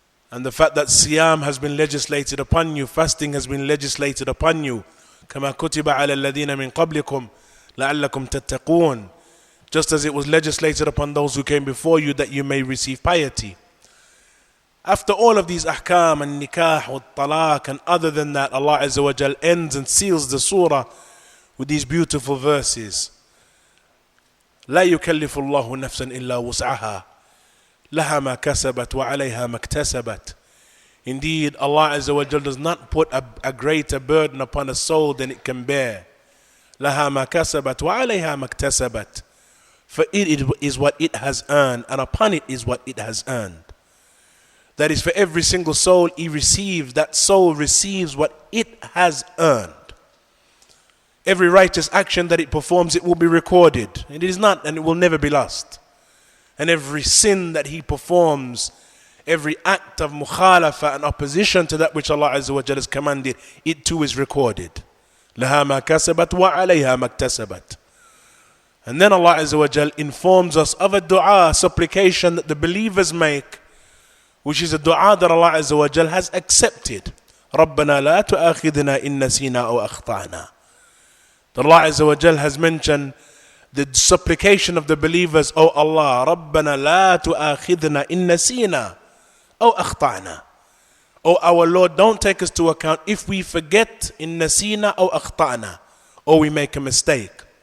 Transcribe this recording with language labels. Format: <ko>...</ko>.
<en>And the fact that siyam has been legislated upon you, fasting has been legislated upon you,</en> <ar>كما كتب على الذين من قبلكم لعلكم تتقون,</ar> <en>just as it was legislated upon those who came before you that you may receive piety. After all of these ahkam and nikah and talaq and other than that, Allah Azza wa Jal ends and seals the surah with these beautiful verses.</en> <ar>لا يكلف الله نفسا إلا وسعها لها ما كسبت وعليها ما اكتسبت.</ar> <en>Indeed, Allah Azza wa Jal does not put a greater burden upon a soul than it can bear.</en> <ar>لها ما كسبت وعليها ما اكتسبت.</ar> <en>For it is what it has earned, and upon it is what it has earned. That is, for every single soul that soul receives what it has earned. Every righteous action that it performs, it will be recorded. It is not, and it will never be lost. And every sin that he performs, every act of mukhalafa and opposition to that which Allah Azza wa Jalla has commanded, it too is recorded.</en> <ar>لها ما كسبت وعليها ما اكتسبت.</ar> <en>And then Allah Azza wa Jalla informs us of a dua, supplication that the believers make, which is a dua that Allah Azza wa Jalla has accepted.</en> <ar>ربنا لا تؤاخذنا إن نسينا أو أخطأنا.</ar> <en>That Allah Azza wa Jalla has mentioned the supplication of the believers, O Allah,</en> <ar>ربنا لا تؤاخذنا إن نسينا أو أخطأنا.</ar> <en>O our Lord, don't take us to account if we forget,</en> <ar>إن نسينا أو أخطأنا,</ar> <en>or we make a mistake.</en>